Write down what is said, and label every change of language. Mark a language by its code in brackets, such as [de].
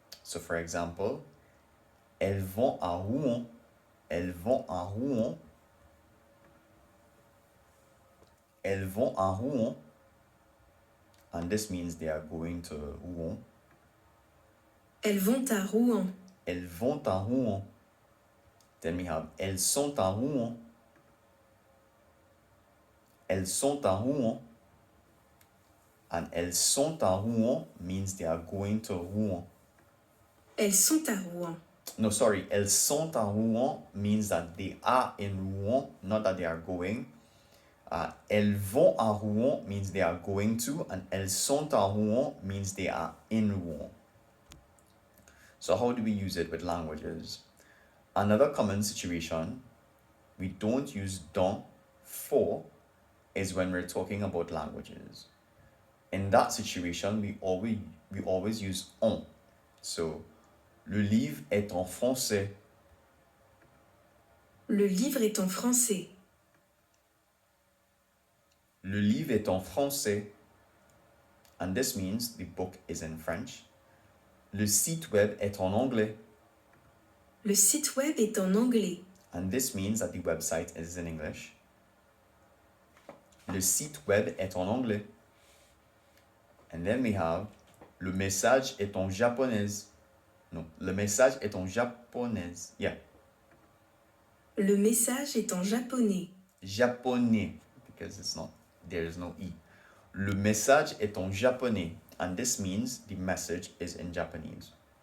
[en] So for example, [fr] elles vont à Rouen. Elles vont à Rouen. Elles vont à Rouen. And this means they are going to Rouen. Elles vont à Rouen. Elles vont à Rouen. [en] Then we have [fr] elles sont à Rouen. Elles sont à Rouen. And elles sont à Rouen [en] means they are going to Rouen. [fr] Elles sont à Rouen. [en] No, sorry, [fr] elles sont à Rouen [en] means that they are in Rouen, not that they are going. [fr] Elles vont à Rouen [en] means they are going to, and [fr] elles sont à Rouen [en] means they are in Rouen. So how do we use it with languages? Another common situation we don't use don for is when we're talking about languages. In that situation, we always use on. [fr] So, le livre est en français. Le livre est en français. Le livre est en français. [en] And this means the book is in French. [fr] Le site web est en anglais. Le site web est en anglais. [en] And this means that the website is in English. [fr] Le site web est en anglais. [en] And then we have [fr] le message est en japonais. No, le message est en japonais. Yeah. Le message est en japonais. [en] Japonais, because there is no E. [fr] Le message est en japonais, [en] and this means the message is in Japanese.